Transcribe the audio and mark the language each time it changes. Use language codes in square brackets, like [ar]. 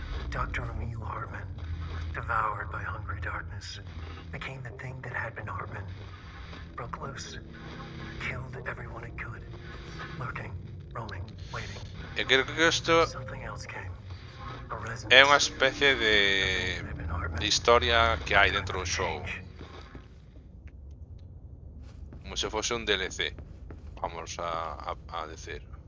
[en] Dr. Emil Hartman, devoured by hungry darkness, became the thing that had been Hartman. Broke loose, killed everyone it could, lurking, roaming, waiting. [gl] E creo que isto [en] Something else came. A resonance. [gl] é unha especie de historia que hai dentro do xogo. Como se fose un DLC, vamos a decir.